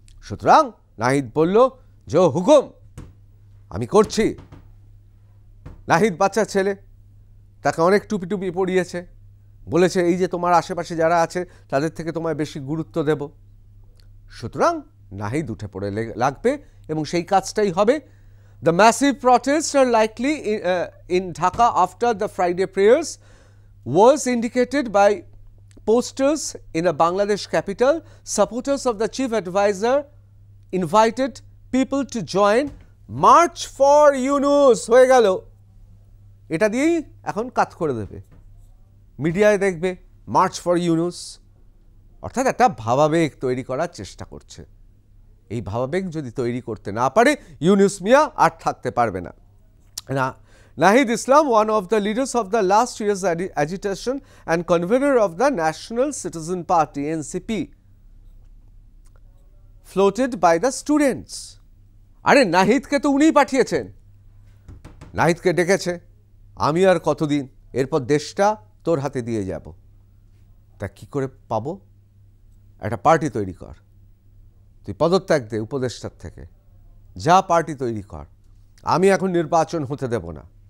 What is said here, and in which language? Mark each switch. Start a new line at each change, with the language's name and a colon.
Bangla: সুতরাং নাহিদ বলল, জো হুকুম, আমি করছি। নাহিদ বাচ্চা ছেলে, তাকে অনেক টুপি পরিয়েছে, বলেছে এই যে তোমার আশেপাশে যারা আছে তাদের থেকে তোমায় বেশি গুরুত্ব দেব। সুতরাং নাহিদ উঠে পড়ে লাগবে এবং সেই কাজটাই হবে।
English: The massive protests are likely in Dhaka after the Friday prayers was indicated by posters in the Bangladesh capital. Supporters of the chief advisor invited people to join March for Yunus.
Bangla: হয়ে গেল, এটা দিয়েই এখন কাজ করে দেবে, মিডিয়ায় দেখবে
English: March for Yunus.
Bangla: অর্থাৎ একটা ভাবাবেগ তৈরি করার চেষ্টা করছে। এই ভাবাবেগ যদি তৈরি করতে না পারে ইউনুস মিয়া আর থাকতে পারবে না।
English: Nahid Islam, one of the leaders of the last year's agitation and convener of the National Citizen Party NCP, floated by the students.
Bangla: আরে নাহিদকে তো উনিই পাঠিয়েছেন, নাহিদকে ডেকেছে, আমি আর কতদিন, এরপর দেশটা তোর হাতে দিয়ে যাব। তা কি করে পাবো? একটা পার্টি তৈরি কর, তুই পদত্যাগ দে উপদেষ্টার থেকে, যা পার্টি তৈরি কর, আমি এখন নির্বাচন হতে দেব না।